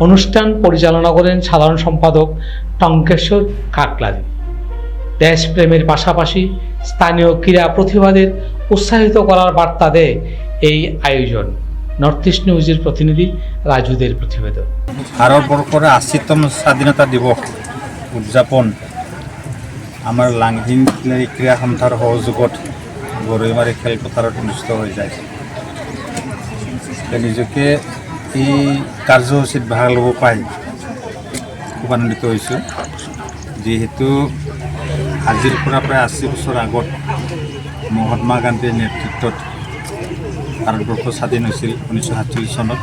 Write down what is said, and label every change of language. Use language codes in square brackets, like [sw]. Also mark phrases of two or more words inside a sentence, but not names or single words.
[bn] অনুষ্ঠান পরিচালনা করেন সাধারণ সম্পাদক টঙ্কেশ্বর কাকলাদি। দেশপ্রেমের পাশাপাশি স্থানীয় ক্রীড়া প্রতিভাদের উৎসাহিত করার বার্তা দেয় এই আয়োজন। নর্থ ইস্ট নিউজের প্রতিনিধি রাজুদের প্রতিবেদন। [as] ভারতবর্ষের ৮০তম স্বাধীনতা দিবস উদযাপন আমাৰ লাংহিন ক্ৰীড়া সন্থাৰ সহযোগত গৰৈমাৰী খেলপথাৰত অনুষ্ঠিত হৈ যায়। নিজকে এই কাৰ্যসূচীত ভাগ ল'ব পাই খুব আনন্দিত হৈছোঁ, যিহেতু আজিৰ পৰা প্ৰায় ৮০ বছৰ আগত মহাত্মা গান্ধীৰ নেতৃত্বত ভাৰতবৰ্ষ স্বাধীন হৈছিল 1947 চনত।